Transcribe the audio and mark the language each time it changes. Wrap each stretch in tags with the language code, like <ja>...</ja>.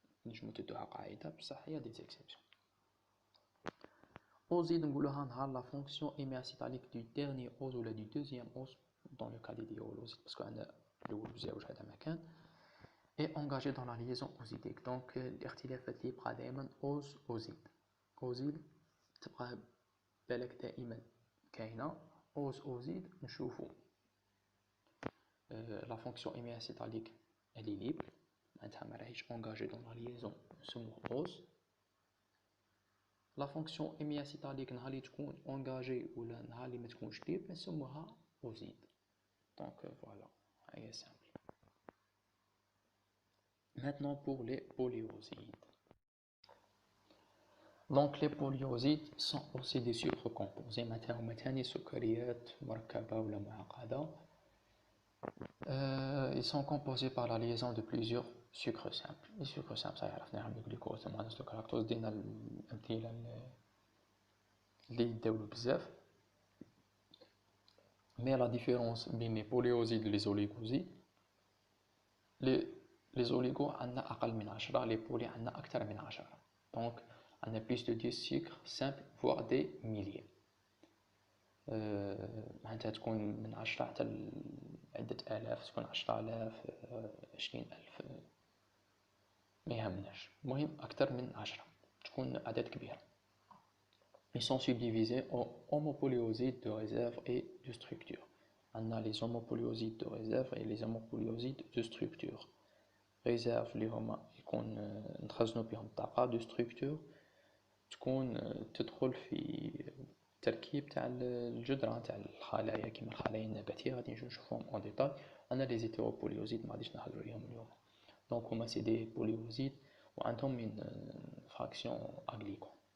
<fr>Je me il y a des exceptions. Oside, la fonction hémiacétalique du dernier ose ou du deuxième ose, dans le cas des diolosides, parce qu'on a le est engagé dans la liaison osidique.</fr> <ar>Donc, الاختلاف اللي يبقى دائما ose-oside.</ar> <fr>Oside</fr> <ar>تبقى بالك دائما كاينة</ar> <fr>ose-oside</fr> <ar>نشوفو</ar> <fr>la fonction hémiacétalique elle est libre,</fr> <ar>معناتها ما راهيش</ar> <fr>engagée dans la liaison</fr> <ar>نسموه</ar> <fr>ose. La fonction hémiacétalique</fr> <ar>نهار اللي تكون engagée ولا نهار اللي ما تكونش libre نسموها oside.</ar> <fr>Donc voilà, c'est simple. Maintenant pour les polyosides. Donc les polyosides sont aussi des sucres composés</fr> <ar>مثلا سكريات مركبة ولا معقدة.</ar> <fr>Ils sont composés par la liaison de plusieurs sucres simples. Les sucres simples, ça</fr> <ar>يعرفناهم الجلوكوز المونوس الكلاكتوز دينا الأمثلة اللي يداولوا بزاف.</ar> <fr>Mais la différence بين les polyosides et les oligosides, les oligos</fr> <ar>عندنا أقل من</ar> <fr>10, les poly</fr> <ar>عندنا أكثر من</ar> <fr>10. Donc on a plus de 10 sucres simples, voire des milliers.</fr> <ar>معناتها تكون من 10 حتى عدة آلاف، تكون 10,000 20,000 ما يهمناش، المهم أكثر من 10 تكون أعداد كبيرة.</ar> <fr>Ils sont subdivisés en homopolyosides de réserve et de structure. On a les homopolyosides de réserve et les homopolyosides de structure.</fr> <ar>Réserve اللي هما يكون نتخزنوا بهم الطاقة، de structure تكون تدخل في التركيب تاع الجدران تاع الخلايا كيما الخلايا النباتية غادي نشوفهم اون ديتاي.</ar> <fr>انا لي زيتيروبوليوزيد</fr> <ar>ما غاديش نهضروا عليهم اليوم.</ar> <fr>دونك هما سي دي بوليوزيد وعندهم من فراكسيون اغليكون.</fr>